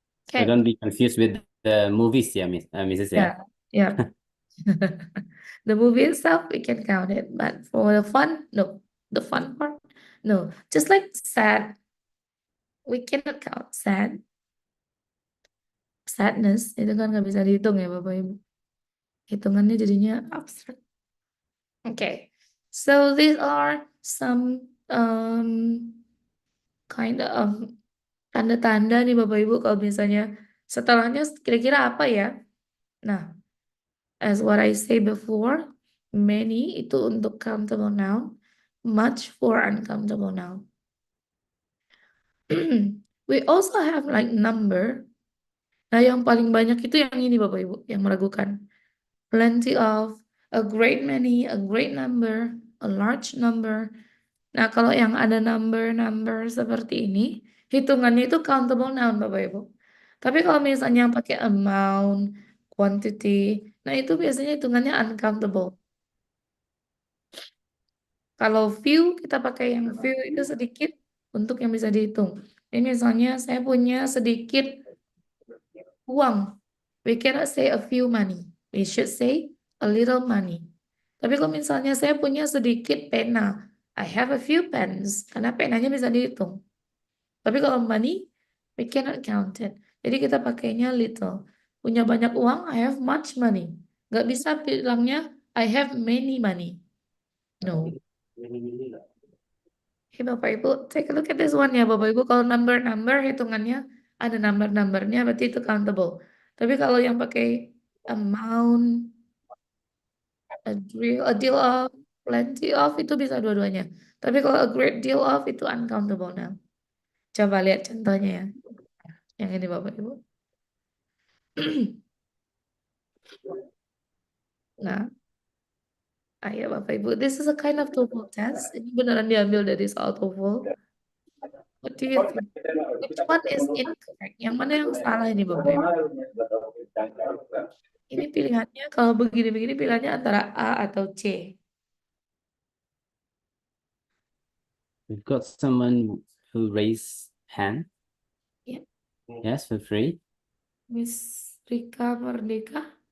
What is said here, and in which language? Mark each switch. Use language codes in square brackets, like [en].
[en] So don't be confused with the movies, yeah, Mrs. Yeah. The movie itself, we can count it, but for the fun, no. The fun part, no. Just like sad, we cannot count sad. [id] Sadness itu kan nggak bisa dihitung ya Bapak Ibu. Hitungannya jadinya abstrak. [en] Okay, so these are some kind of [id] tanda-tanda nih Bapak Ibu kalau misalnya setelahnya kira-kira apa ya? [en] Nah, as what I say before, many [id] itu untuk [en] countable noun, much for uncountable noun. We also have like number. [id] Nah, yang paling banyak itu yang ini Bapak Ibu, yang meragukan. [en] Plenty of, a great many, a great number, a large number. [id] Nah, kalau yang ada number seperti ini, hitungannya itu countable noun Bapak Ibu. Tapi kalau misalnya yang pakai amount, quantity, nah itu biasanya hitungannya uncountable. Kalau few, kita pakai yang few itu sedikit untuk yang bisa dihitung. Ini misalnya saya punya sedikit uang. [en] We cannot say a few money. We should say a little money. [id] Tapi kalau misalnya saya punya sedikit pena, [en] I have a few pens, [id] karena penanya bisa dihitung. Tapi kalau [en] money, we cannot count it. [id] Jadi kita pakainya [en] little. [id] Punya banyak uang, [en] I have much money. [id] Nggak bisa bilangnya, [en] I have many money. No. [id] Oke, Bapak Ibu, [en] take a look at this one [id] ya, Bapak Ibu. Kalau number hitungannya ada number-numbernya, berarti itu countable. Tapi kalau yang pakai amount, a deal of, plenty of, itu bisa dua-duanya. Tapi kalau a great deal of, itu uncountable now. Coba lihat contohnya ya. Yang ini Bapak Ibu. Nah, ayo Bapak Ibu. [en] This is a kind of TOEFL test. [id] Ini beneran diambil dari soal TOEFL. [en] What do you think? Which one is incorrect? [id] Yang mana yang salah ini Bapak Ibu? Ini pilihannya kalau begini-begini pilihannya antara A atau C. [en] We've got someone who raised hand. Yeah. Yes, feel free. Miss Rika Merdeka.